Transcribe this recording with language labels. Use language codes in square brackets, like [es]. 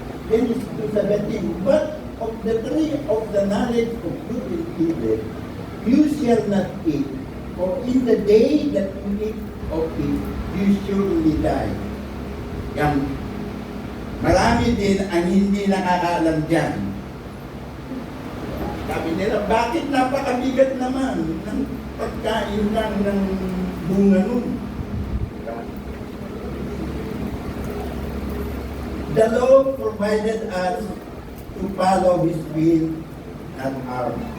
[en] Genesis 2:17, but of the tree of the knowledge of good and evil, you shall not eat, for in the day that you eat of it, you surely die. [tl] Yan. Marami din ang hindi nakakaalam dyan. Sabi nila, bakit napakabigat naman ng pagkain lang ng bunga nun? [en] The law provided us to follow His will, not ours.